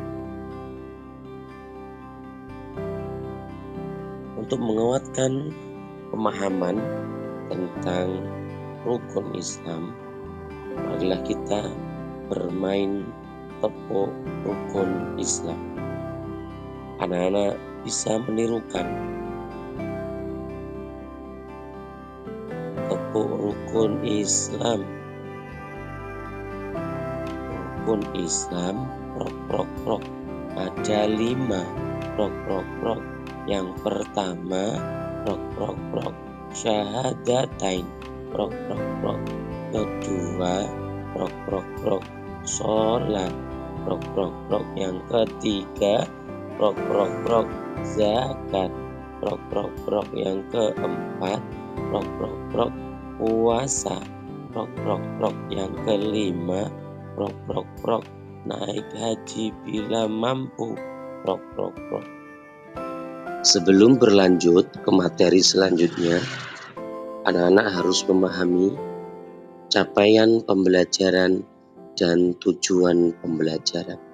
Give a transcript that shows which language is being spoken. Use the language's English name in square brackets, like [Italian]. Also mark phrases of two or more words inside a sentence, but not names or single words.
[Indonesian] Untuk menguatkan pemahaman tentang rukun Islam, marilah kita bermain tepuk rukun Islam. Anak-anak bisa menirukan tepuk rukun Islam. Rukun Islam, prok prok prok, ada 5. Prok prok prok. Yang pertama, prok prok prok, syahadatain. Prok prok prok. Kedua, prok prok prok, sholat. Prok prok prok. Yang ketiga, prok prok prok, zakat. Prok prok prok. Yang keempat, prok prok prok, puasa. Prok prok prok. Yang kelima, prok prok prok, naik haji bila mampu. Prok prok prok. Sebelum berlanjut ke materi selanjutnya, anak-anak harus memahami capaian pembelajaran dan tujuan pembelajaran.